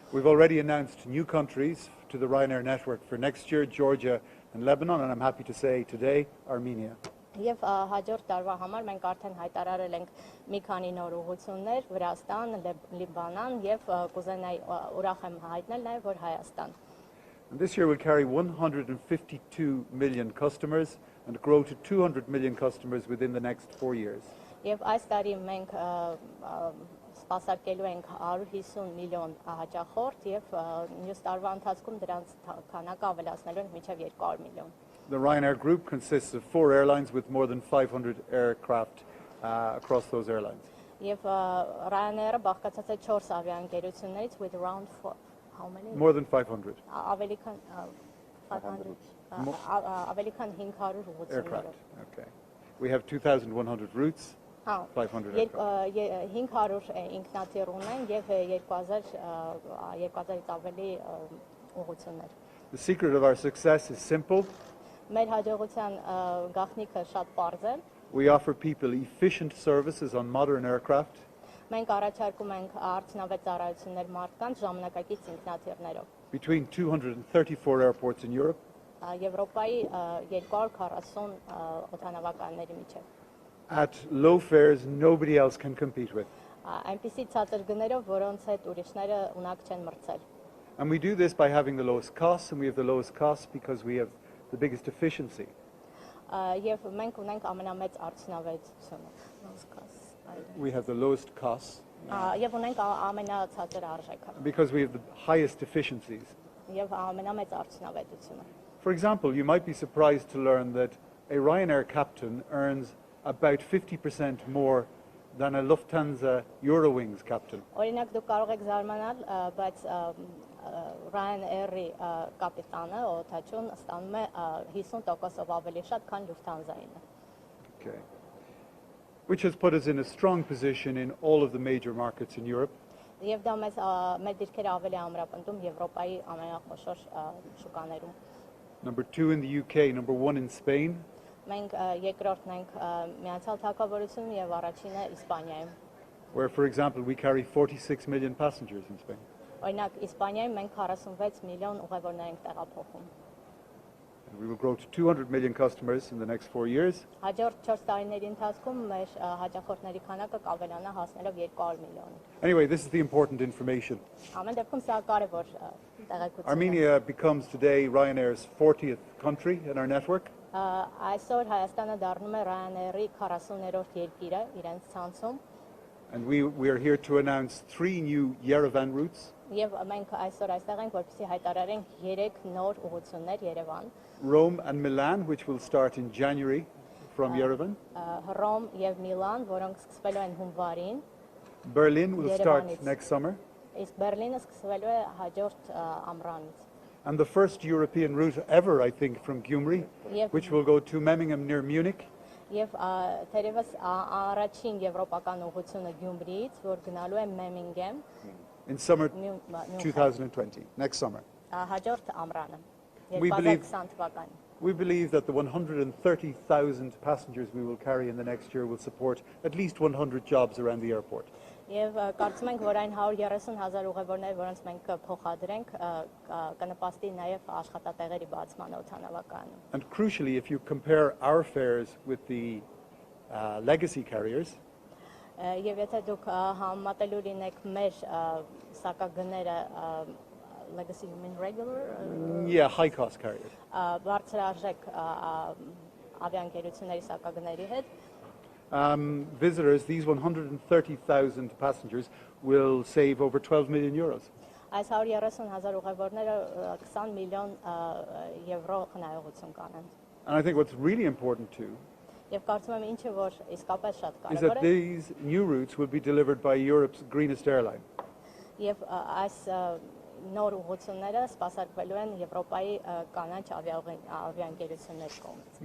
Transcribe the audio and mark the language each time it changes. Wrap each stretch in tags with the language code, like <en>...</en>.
<en>We've already announced new countries to the Ryanair network for next year, Georgia and Lebanon, and I'm happy to say today, Armenia.</en> <hy>Եվ հաջորդ տարվա համար մենք արդեն հայտարարել ենք մի քանի նոր ուղղություններ՝ Վրաստան, Լիբանան եւ կուզենայի ուրախ եմ հայտնել նաեւ, որ Հայաստան։</hy> <en>And this year we'll carry 152 million customers and grow to 200 million customers within the next 4 years.</en> <hy>Եվ այս տարի մենք սպասարկելու ենք 150 միլիոն հաճախորդ եւ մյուս տարվա ընթացքում դրանց քանակը ավելացնելու ենք մինչեւ 200 միլիոն։</hy> <en>The Ryanair group consists of 4 airlines with more than 500 aircraft across those airlines.</en> <hy>Եվ Ryanair-ը բաղկացած է 4 ավիաընկերություններից</hy> <en>with around how many? More than 500</en> <hy>Ավելի քան 500 ավելի քան 500 ուղղություններով։</hy> <en>aircraft. Okay. We have 2,100 routes, 500 aircraft.</en> <hy>500 ինքնաթիռ ունեն եւ 2000-ից ավելի ուղղություններ։</hy> <en>The secret of our success is simple.</en> <hy>Մեր հաջողության գաղտնիքը շատ պարզ է։</hy> <en>We offer people efficient services on modern aircraft.</en> <hy>Մենք առաջարկում ենք արդյունավետ ծառայություններ մարդկանց ժամանակակից ինքնաթիռներով։</hy> <en>Between 234 airports in Europe.</en> <hy>Եվրոպայի 240 օդանավականների միջև։</hy> <en>At low fares nobody else can compete with.</en> <hy>Այնպիսի ցածր գներով, որոնց հետ ուրիշները ունակ չեն մրցել։</hy> <en>And we do this by having the lowest costs, and we have the lowest costs because we have the biggest efficiency.</en> <hy>Եվ մենք ունենք ամենամեծ արդյունավետությունը։</hy> <en>We have the lowest costs.</en> <hy>Եվ ունենք ամենացածր արժեքը։</hy> <en>Because we have the highest efficiencies.</en> <hy>Եվ ամենամեծ արդյունավետությունը։</hy> <en>For example, you might be surprised to learn that a Ryanair captain earns about 50% more than a Lufthansa Eurowings captain.</en> <hy>Օրինակ դուք կարող եք զարմանալ, բայց Ryanair-ի կապիտանը օդաչուն ստանում է 50%-ով ավելի շատ, քան Lufthansa-ին։</hy> <en>Okay. Which has put us in a strong position in all of the major markets in Europe.</en> <hy>Եվ դա մեր դիրքերը ավելի ամրապնդում Եվրոպայի ամենախոշոր շուկաներում։</hy> <en>Number 2 in the UK, number 1 in Spain.</en> <hy>Մենք երկրորդն ենք Միացյալ Թագավորությունում եւ առաջինը Իսպանիայում։</hy> <en>Where, for example, we carry 46 million passengers in Spain.</en> <hy>Օրինակ Իսպանիայում մենք 46 միլիոն ուղևորներ ենք տեղափոխում։</hy> <en>And we will grow to 200 million customers in the next 4 years.</en> <hy>Hաջորդ 4 տարիների ընթացքում մեր հաճախորդների քանակը կավելանա հասնելով 200 միլիոնի։</hy> <en>Anyway, this is the important information.</en> <hy>Ամեն դեպքում սա կարևոր տեղեկություն է։</hy> <en>Armenia becomes today Ryanair's 40th country in our network.</en> <hy>Այսօր Հայաստանը դառնում է Ryanair-ի 40-րդ երկիրը իրենց ցանցում։</hy> <en>And we are here to announce 3 new Yerevan routes.</en> <hy>Եվ մենք այսօր այստեղ ենք, որպեսզի հայտարարենք 3 նոր ուղղություններ Երևան։</hy> <en>Rome and Milan, which will start in January from Yerevan.</en> <hy>Հռոմ եւ Միլան, որոնք սկսվելու են հունվարին։</hy> <en>Berlin will start next summer.</en> <hy>Իսկ Բերլինը սկսվելու է հաջորդ ամռանից։</hy> <en>And the first European route ever, I think, from Gyumri, which will go to Memmingen near Munich.</en> <hy>Եվ թերևս առաջին եվրոպական ուղղությունը Գյումրիից, որ գնալու է Մեմինգեմ</hy> <en>in summer 2020, next summer.</en> <hy>Հաջորդ ամռանը,</hy> <en>We</en> <hy>2020 թվականին։</hy> <en>We believe that the 130,000 passengers we will carry in the next year will support at least 100 jobs around the airport.</en> <hy>Եվ կարծում ենք, որ այն 130,000 ուղևորներ, որոնց մենք փոխադրենք, կնպաստի նաև աշխատատեղերի բացման օդանավակայանում։</hy> <en>And crucially, if you compare our fares with the legacy carriers,</en> <hy>Եվ եթե դուք համատելու լինեք մեր սակագները</hy> <en>legacy you mean regular? Yeah, high cost carriers.</en> <hy>Բարձրարժեք ավիաընկերությունների սակագների հետ,</hy> <en>visitors, these 130,000 passengers will save over 12 million euros.</en> <hy>Այս 130,000 ուղևորները 20 միլիոն եվրո խնայողություն կանեն։</hy> <en>And I think what's really important too</en> <hy>Եվ կարծում եմ ինչը որ իսկապես շատ</hy> <en>is</en> <hy>կարևոր</hy> <en>that</en> <hy>է,</hy> <en>these new routes will be delivered by Europe's greenest airline.</en> <hy>Եվ այս նոր ուղղությունները սպասարկվելու են Եվրոպայի կանաչ ավիաընկերությունների կողմից։</hy>